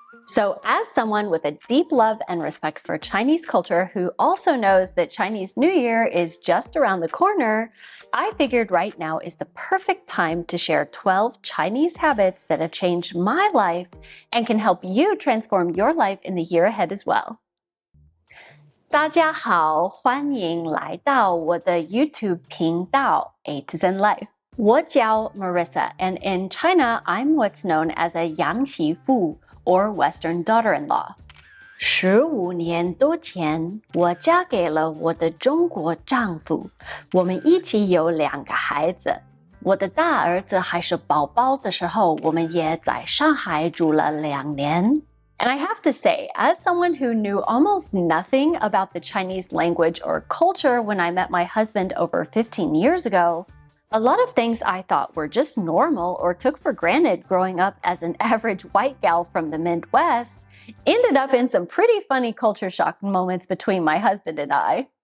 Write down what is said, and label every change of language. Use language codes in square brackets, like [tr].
[en] So as someone with a deep love and respect for Chinese culture who also knows that Chinese New Year is just around the corner, I figured right now is the perfect time to share 12 Chinese habits that have changed my life and can help you transform your life in the year ahead as well. [zh] 大家好，欢迎来到我的 YouTube 频道 A to Zen Life. 我叫 [en] Marissa, and in China, I'm what's known as a 洋媳妇 or Western daughter-in-law. [zh] 15年多前，我嫁给了我的中国丈夫，我们一起有2个孩子。我的大儿子还是宝宝的时候，我们也在上海住了2年。 [en] And I have to say, as someone who knew almost nothing about the Chinese language or culture when I met my husband over 15 years ago, a lot of things I thought were just normal or took for granted growing up as an average white gal from the Midwest ended up in some pretty funny culture shock moments between my husband and I.